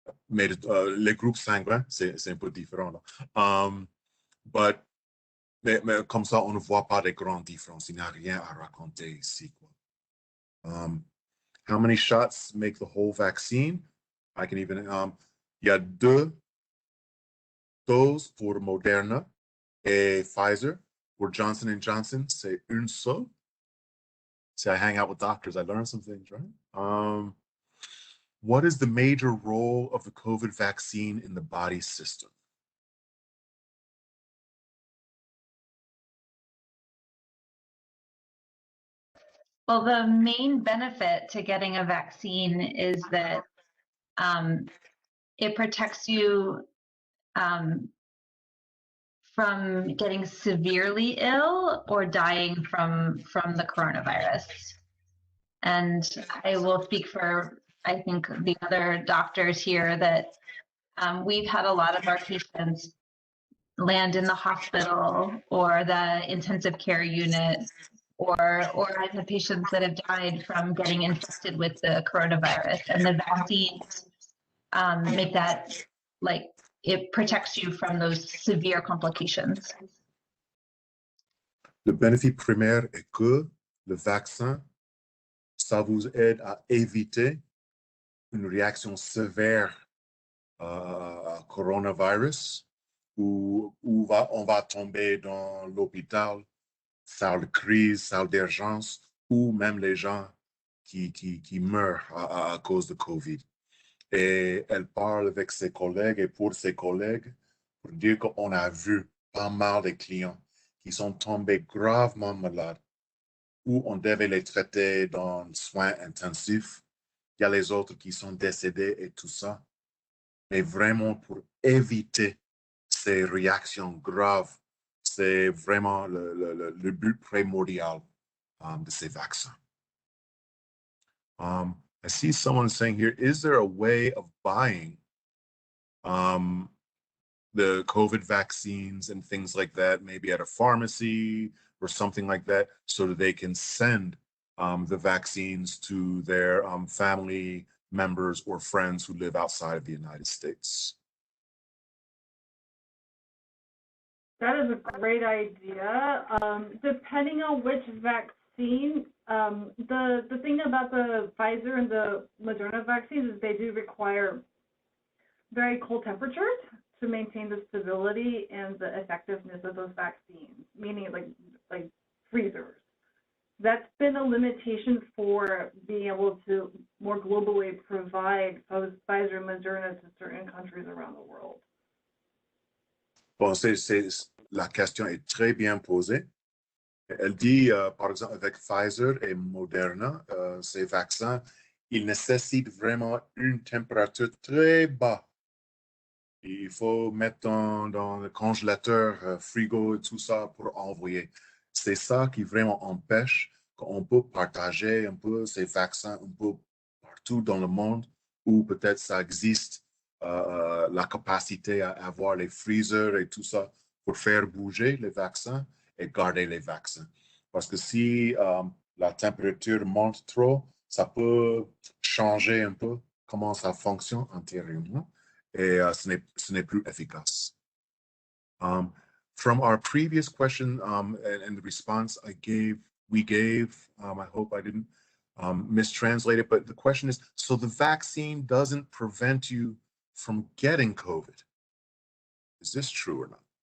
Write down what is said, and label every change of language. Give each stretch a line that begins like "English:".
French: Mais les groupes sanguins, c'est un peu différent, là. Mais comme ça, on ne voit pas de grandes différences. Il n'y a rien à raconter ici, quoi.
English: How many shots make the whole vaccine? I can even,
French: il y a 2 doses pour Moderna et Pfizer. For Johnson & Johnson, c'est une seule.
English: See, I hang out with doctors. I learn some things, right? What is the major role of the COVID vaccine in the body system? Well, the main benefit to getting a vaccine is that it protects you from getting severely ill or dying from the coronavirus. And I will speak for I think the other doctors here, that we've had a lot of our patients land in the hospital or the intensive care unit, or I've had patients that have died from getting infected with the coronavirus, and the vaccines make that, like, it protects you from those severe complications.
French: Le bénéfice primaire est que le vaccin, ça vous aide à éviter une réaction sévère à coronavirus, où on va tomber dans l'hôpital, salle de crise, salle d'urgence, ou même les gens qui meurent à cause de COVID. Et elle parle avec ses collègues et pour ses collègues pour dire qu'on a vu pas mal de clients qui sont tombés gravement malades, où on devait les traiter dans le soin intensif. Il y a les autres qui sont décédés et tout ça. Mais vraiment pour éviter ces réactions graves, c'est vraiment le but primordial de ces vaccins.
English: I see someone saying here, is there a way of buying the COVID vaccines and things like that, maybe at a pharmacy or something like that, so that they can send the vaccines to their family members or friends who live outside of the United States? That is a great idea. Depending on which vaccine, the thing about the Pfizer and the Moderna vaccines is they do require very cold temperatures to maintain the stability and the effectiveness of those vaccines, meaning like freezers. That's been a limitation for being able to more globally provide Pfizer and Moderna to certain countries around the world.
French: Bon, la question est très bien posée. Elle dit, par exemple, avec Pfizer et Moderna, ces vaccins, ils nécessitent vraiment une température très basse. Il faut mettre dans le congélateur, frigo et tout ça pour envoyer. C'est ça qui vraiment empêche qu'on peut partager un peu ces vaccins un peu partout dans le monde, où peut-être ça existe la capacité à avoir les freezers et tout ça pour faire bouger les vaccins et garder les vaccins. Parce que si la température monte trop, ça peut changer un peu comment ça fonctionne antérieurement et ce n'est plus efficace.
English: From our previous question and the response we gave, I hope I didn't mistranslate it, but the question is, so the vaccine doesn't prevent you from getting COVID. Is this true or not?